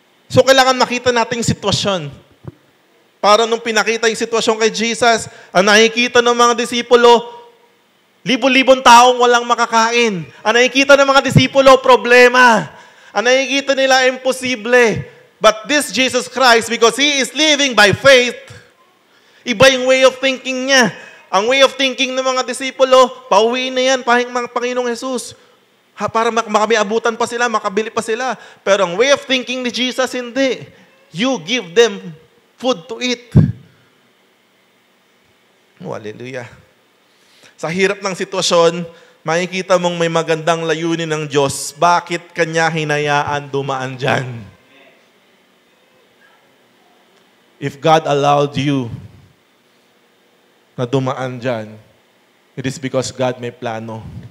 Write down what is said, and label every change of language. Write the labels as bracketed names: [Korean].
[Filipino] So kailangan makita natin yung sitwasyon. Para nung pinakita yung sitwasyon kay Jesus, ang nakikita ng mga disipulo, libo-libong taong walang makakain. Ang nakikita ng mga disipulo, problema. Ang nakikita nila, imposible. [English] But this Jesus Christ, because He is living by faith, [Filipino] iba yung way of thinking niya. Ang way of thinking ng mga disipulo, pauwiin na yan, Panginoong Jesus. Para makabiabutan pa sila, makabili pa sila. Pero ang way of thinking ni Jesus, hindi. [English] You give them food to eat. Oh, hallelujah. [Filipino] Sa hirap ng sitwasyon, makikita mong may magandang layunin ng Diyos. Bakit Kanya hinayaan dumaan dyan? [English] If God allowed you [Filipino] na dumaan dyan, [English] it is because God [Filipino] may plano.